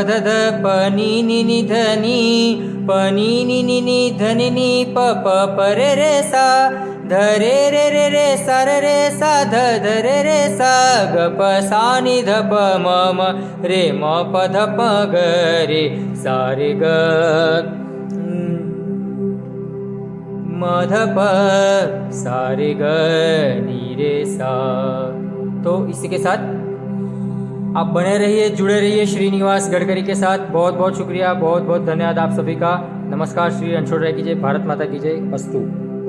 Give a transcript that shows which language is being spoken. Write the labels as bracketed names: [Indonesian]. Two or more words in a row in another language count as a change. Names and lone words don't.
[Hindi] ध ध प नि नि नि ध नि प नि नि नि नि ध नि नि प प प रे रे सा ध रे रे रे रे सा रे रे सा ध ध रे रे सा ग प सा नि ध प म म रे म प ध प ग रे सा रे ग म ध प सा रे ग नि रे सा। तो इसी के साथ आप बने रहिए, जुड़े रहिए श्रीनिवास गडकरी के साथ। बहुत बहुत शुक्रिया, बहुत बहुत धन्यवाद आप सभी का। नमस्कार, श्री रणछोड़ राय की जय, भारत माता की जय, अस्तु।